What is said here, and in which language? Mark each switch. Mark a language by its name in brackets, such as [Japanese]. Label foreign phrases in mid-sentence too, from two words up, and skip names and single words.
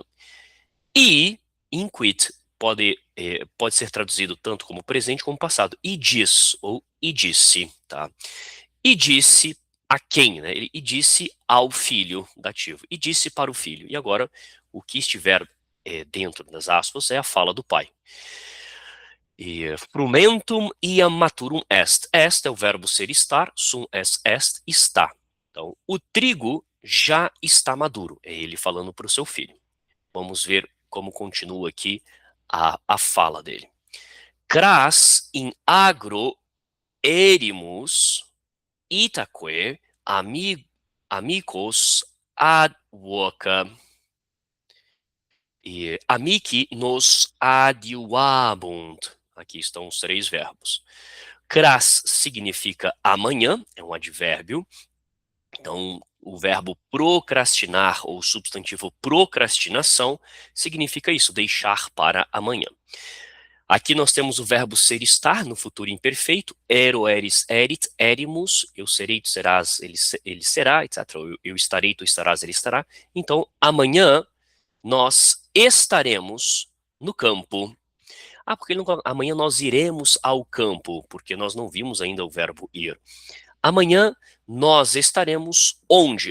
[Portuguese] E inquit pode ser traduzido tanto como presente como passado. E diz, ou e disse, tá? E disse a quem, né? E disse ao filho dativo. E disse para o filho. E agora, o que estiver dentro das aspas é a fala do pai. [Latin] E frumentum iam maturum est. [Portuguese] Est é o verbo ser estar, [Latin] sum est, [Portuguese] está. Então, o trigo já está maduro. É ele falando para o seu filho. Vamos ver como continua aqui a fala dele. [Latin] Cras in agro erimus itaque amicos ad voca. E amici nos adiuabunt. [Portuguese] Aqui estão os três verbos. Cras significa amanhã, é um advérbio. Então, o verbo procrastinar ou substantivo procrastinação significa isso, deixar para amanhã. Aqui nós temos o verbo ser estar no futuro imperfeito, [Latin] ero, eris, erit, erimus, [Portuguese] eu serei, tu serás, ele será, etc. Eu estarei, tu estarás, ele estará. Então, amanhã nós estaremos no campo. Porque amanhã nós iremos ao campo, porque nós não vimos ainda o verbo ir. Amanhã nós estaremos onde?